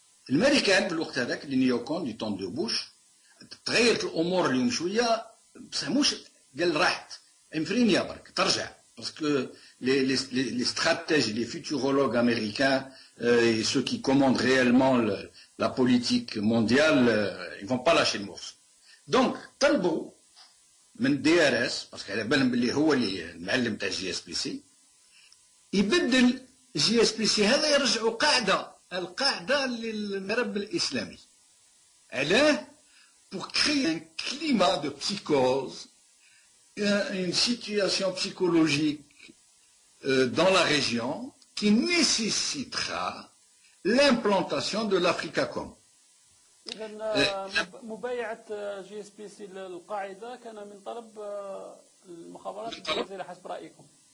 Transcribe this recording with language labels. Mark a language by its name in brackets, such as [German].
[Arabic] الامريكان في الوقت هذاك لي نيوكون دي طون دو بوش تغيرت الامور اليوم شويه، بصح مش قال راحت انفرينيا برك ترجع، باسكو [French] les stratèges, les futurologues américains et ceux qui commandent réellement la politique mondiale, ils vont pas lâcher le morceau. [Arabic] Donc طلبوا من دي ار اس، باسكو على بالهم باللي هو اللي المعلم تاع جي اس بي سي، يبدل جي اس بي سي هذا، يرجعوا القاعده للمرب الاسلامي. [French] علاه؟ pour créer un climat de psychose, une situation psychologique dans la région qui nécessitera l'implantation de l'Africacom. [Arabic] إذن مبايعة جي اس بي سي للقاعدة كان من طلب المخابرات الجزائرية حسب رأيكم؟